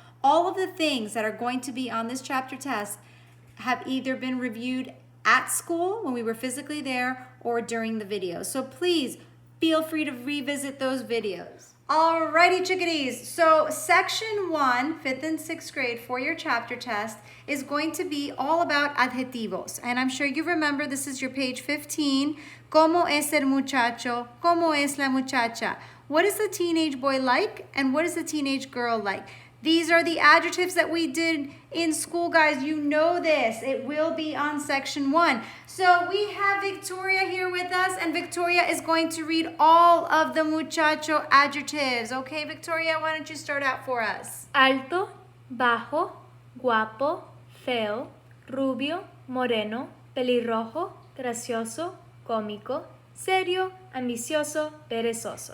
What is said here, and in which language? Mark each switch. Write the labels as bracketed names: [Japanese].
[English] All of the things that are going to be on this chapter test have either been reviewed at school when we were physically there or during the video. So please feel free to revisit those videos. Alrighty, chickadees. So section 1, 5th and 6th grade for your chapter test is going to be all about adjetivos. And I'm sure you remember this is your page 15. [Spanish] ¿Cómo es el muchacho? ¿Cómo es la muchacha? [English] What is the teenage boy like and what is the teenage girl like? These are the adjectives that we did in school, guys. You know this. It will be on section 1. So we have Victoria here with us, and Victoria is going to read all of the muchacho adjectives. Okay, Victoria, why don't you start out for us? [Spanish] Alto, bajo, guapo, feo, rubio, moreno, pelirrojo, gracioso, cómico, serio, ambicioso, perezoso.